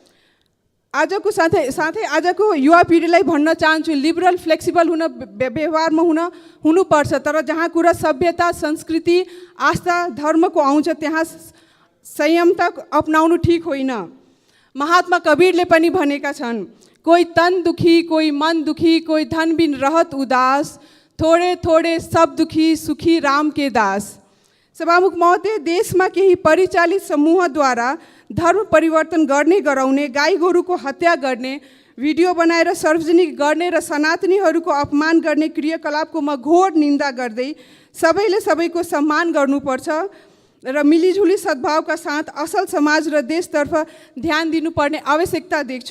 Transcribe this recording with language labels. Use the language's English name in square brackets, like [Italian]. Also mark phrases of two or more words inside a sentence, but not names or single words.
[Nepali] आजको साथै आजको युवा पिँढीलाई भन्न चाहन्छु, [English] liberal flexible [Nepali] हुन व्यवहारमा हुनुपर्छ, तर जहाँ कुरा सभ्यता, संस्कृति, आस्था, धर्मको आउँछ त्यहाँ संयमता अपनाउनु ठिक होइन। महात्मा कबीरले पनि भनेका छन्, [Hindi] कोई तन दुखी, कोई मन दुखी, कोई धन बिन रहत उदास, थोड़े थोड़े सब दुखी, सुखी राम के दास। [Nepali] सभामुख महोदय, देशमा केही परिचालित समूहद्वारा धर्म परिवर्तन गर्ने गराउने, गाई गोरुको हत्या गर्ने, भिडियो बनाएर सार्वजनिक गर्ने र सनातनीहरूको अपमान गर्ने क्रियाकलापको म घोर निन्दा गर्दै सबैले सबैको सम्मान गर्नुपर्छ र मिलिजुली सद्भावका साथ असल समाज र देशतर्फ ध्यान दिनुपर्ने आवश्यकता देख्छु।